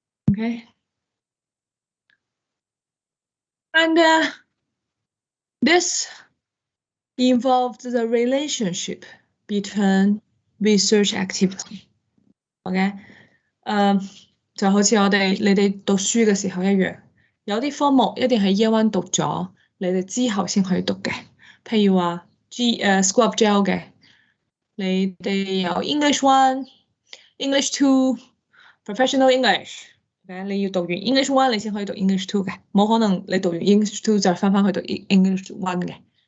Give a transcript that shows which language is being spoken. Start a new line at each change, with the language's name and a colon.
English: Okay. And this involved the relationship between research activity.
Cantonese: OK， 就好似你哋讀書嘅時候一樣，有啲科目一定係 Year 1讀咗，你哋之後先可以讀嘅。譬如話School of Geo 嘅，你哋有 English 1、English 2、Professional English。你要讀完 English 1，你先可以讀 English 2嘅，冇可能你讀完 English 2就翻去讀 English 1嘅。